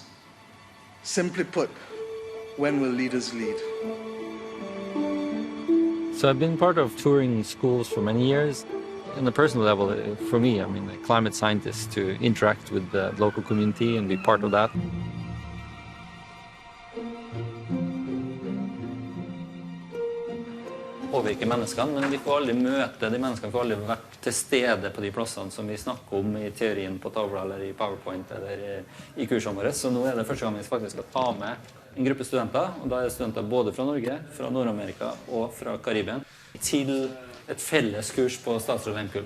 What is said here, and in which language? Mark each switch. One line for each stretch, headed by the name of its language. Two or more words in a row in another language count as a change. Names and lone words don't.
English: Simply put, when will leaders lead? So I've been part of touring schools for many years. On the personal level, for me, I mean, a climate scientist, to interact with the local community and be part of that.
Norwegian: Påvirke menneskene, men vi får aldri møte de menneskene, vi får aldri vært til stede på de plassene som vi snakker om i teorien på tavla eller i PowerPoint eller i kursene våre. Så nå er det første gang vi faktisk skal ta med en gruppe studenter, og da er det studenter både fra Norge, fra Nord-Amerika og fra Karibien, til et felles kurs på Statsråd Lempkull.